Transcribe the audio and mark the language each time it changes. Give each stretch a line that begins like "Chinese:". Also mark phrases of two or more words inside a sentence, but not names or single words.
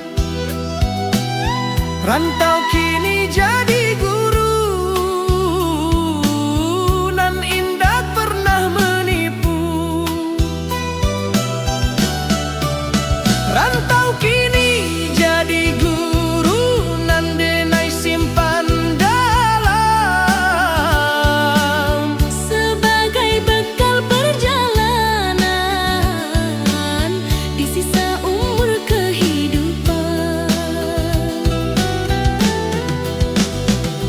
Minangkabau: Rantau kini jadi guru, nan indah pernah menipu. Rantau kini jadi guru, nan denai simpan dalam.
Indonesian: Sebagai bekal perjalanan di sisa umur kehidupan.